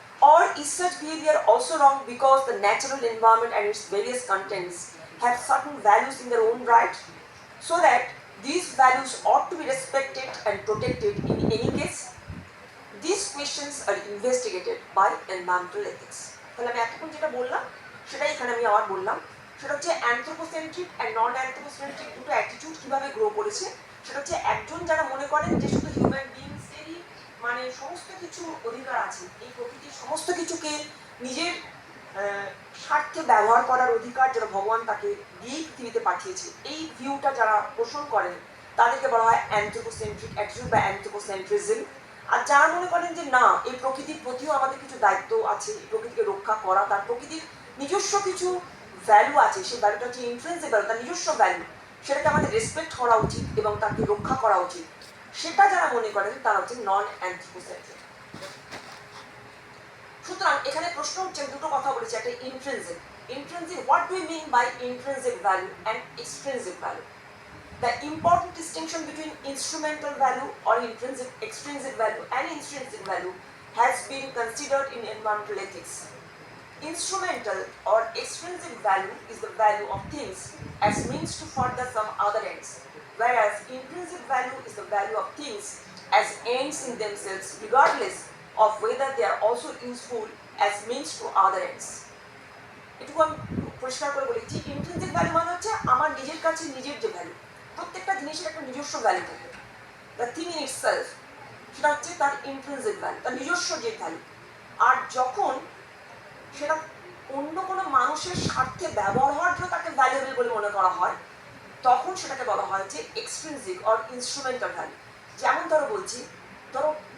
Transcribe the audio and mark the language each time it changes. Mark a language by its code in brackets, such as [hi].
[en] Or is such behavior also wrong because the natural environment and its various contents have certain values in their own right, so that these values ought to be respected and protected in any case? These questions are investigated by environmental ethics. [bn] তাহলে আমি এতক্ষণ যেটা বললাম সেটাই এখানে আমি আবার বললাম, সেটা হচ্ছে অ্যানথ্রোপোসেন্ট্রিক অ্যান্ড নন অ্যানথ্রোপোসেন্ট্রিক দুটো অ্যাটিটিউড কিভাবে গ্রো করেছে। সেটা হচ্ছে একজন যারা মনে করেন যে শুধু হিউম্যান বিংসেরই মানে সমস্ত কিছু অধিকার আছে, এই প্রকৃতির সমস্ত কিছুকে নিজের স্বার্থে ব্যবহার করার অধিকার যারা ভগবান তাকে দিয়েই পৃথিবীতে পাঠিয়েছে, এই ভিউটা যারা পোষণ করেন তাদেরকে বলা হয় অ্যানথ্রোপোসেন্ট্রিক অ্যাটিটিউড বা অ্যানথ্রোপোসেন্ট্রিজম। আর যারা মনে করেন যে না, এই প্রকৃতির প্রতিও আমাদের কিছু দায়িত্ব আছে, এই প্রকৃতিকে রক্ষা করা, তার প্রকৃতির নিজস্ব কিছু ভ্যালু আছে, সেই ভ্যালুটা হচ্ছে ইন্ট্রিনসিক ভ্যালু, তার নিজস্ব ভ্যালু, সেটাকে আমাদের রেসপেক্ট করা উচিত এবং তাকে রক্ষা করা উচিত, সেটা যারা মনে করেন তারা হচ্ছে নন অ্যানথ্রোপোসেন্ট্রিক। সুতরাং এখানে প্রশ্ন হচ্ছে, দুটো কথা বলেছি, একটা intrinsic. [en] What do we mean by intrinsic value and extrinsic value? The important distinction between instrumental value or extrinsic value and intrinsic value has been considered in environmental ethics. Instrumental or extrinsic value is the value of things as means to further some other ends, whereas intrinsic value is the value of things as ends in themselves, regardless of whether they are also useful as means to other ends. [bn] এটুকু আমি পরিষ্কার করে বলেছি। Intrinsic value মানে হচ্ছে আমার নিজের কাছে নিজের যে ভ্যালু, প্রত্যেকটা জিনিসের একটা নিজস্ব ভ্যালু থাকে, [en] the thing in itself, [bn] সেটা হচ্ছে তার ইন্ট্রিনসিক ভ্যালু, তার নিজস্ব যে ভ্যালু। আর যখন সেটা অন্য কোনো মানুষের স্বার্থে ব্যবহার হওয়ার জন্য তাকে ভ্যালুয়েবল বলে মনে করা হয়, তখন সেটাকে বলা হয় যে এক্সট্রিনসিক অর ইনস্ট্রুমেন্টাল ভ্যালু। যেমন ধরো বলছি, ধরো